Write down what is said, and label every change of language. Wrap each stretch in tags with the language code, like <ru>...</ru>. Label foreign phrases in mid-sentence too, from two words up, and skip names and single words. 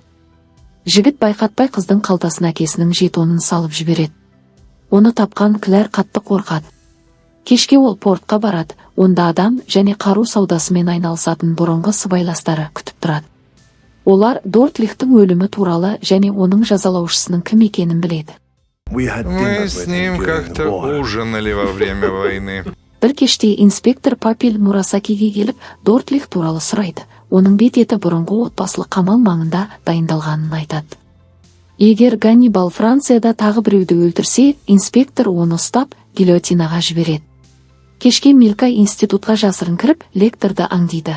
<kk>Жігіт байқатпай қыздың қалтасына әкесінің жетонын салып жібереді. Оны тапқан Клэр қатты қорқады. Кешке ол портқа барады, онда адам және қару саудасымен айналысатын бұрынғы сыбайластары күтіп тұрады. Олар Дортлихтің өлімі туралы және оның жазалаушысының кім екенін біледі.</kk> <ru>Мы с ним как-то ужинали во время войны.</ru> <kk>Бір кеште инспектор Папель Мурасакиге келіп, Дортлих туралы сұрайды. Оның бет-еті бұрынғы отбасылық қамал маңында дайындалғанын айтады. Егер Ганнибал Францияда тағы біреуді өлтірсе, инспектор оны ұстап, гильотинаға жібереді. Кешке Милка институтқа жасырын кіріп, лекторды аңдиды.</kk>